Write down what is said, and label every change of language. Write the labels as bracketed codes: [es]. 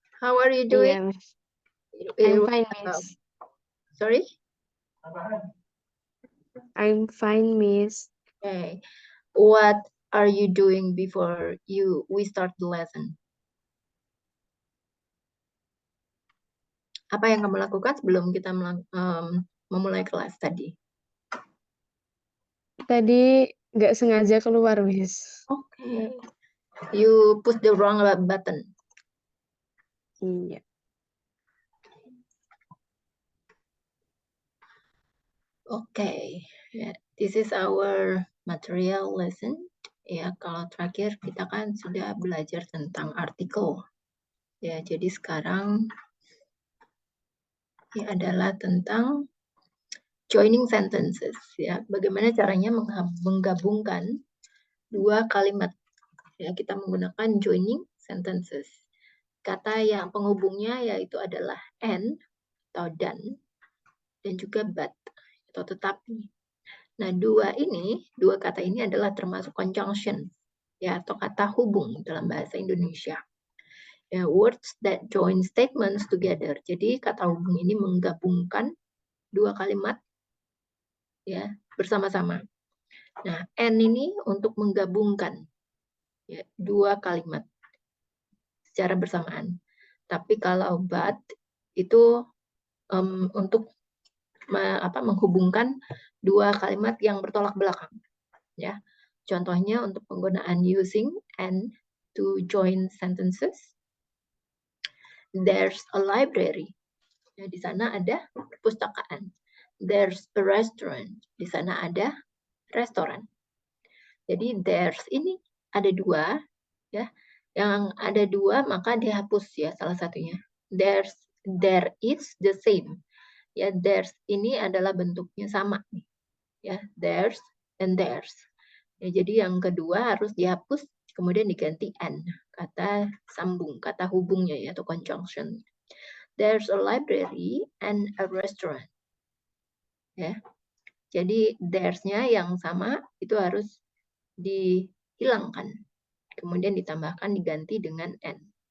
[en] How are you doing? Yeah, Miss. I'm fine, Miss. Sorry? I'm fine, Miss. Okay. What are you doing before we start the lesson? [id] Apa yang kamu lakukan sebelum kita memulai kelas tadi? Tadi nggak sengaja keluar, Miss. [en] Okay. You push the wrong button. [id] Iya. [en] Okay. Yeah. This is our material lesson. [id] Ya, kalau terakhir kita kan sudah belajar tentang artikel. Ya, jadi sekarang ini adalah tentang joining sentences. Ya, bagaimana caranya menggabungkan dua kalimat. Ya, kita menggunakan joining sentences. Kata yang penghubungnya yaitu adalah and atau dan juga but atau tetapi. Nah, dua kata ini adalah termasuk conjunction ya atau kata hubung dalam bahasa Indonesia. [en] Ya, words that join statements together. [id] Jadi kata hubung ini menggabungkan dua kalimat ya bersama-sama. Nah, and ini untuk menggabungkan ya, dua kalimat secara bersamaan. Tapi kalau but itu untuk menghubungkan dua kalimat yang bertolak belakang. Ya, contohnya untuk penggunaan [en] using and to join sentences. There's a library. [id] Ya, di sana ada perpustakaan. [en] There's a restaurant. [id] Di sana ada restoran. Jadi there's ini ada dua, ya. Yang ada dua maka dihapus ya salah satunya. [en] There is the same. [id] Ya, there's ini adalah bentuknya sama nih. Ya, [en] there's and there's. [id] Ya, jadi yang kedua harus dihapus kemudian diganti and, kata sambung, kata hubungnya ya atau conjunction. [en] There's a library and a restaurant. [id] Ya. Jadi there's-nya yang sama itu harus dihilangkan. Kemudian ditambahkan diganti dengan and.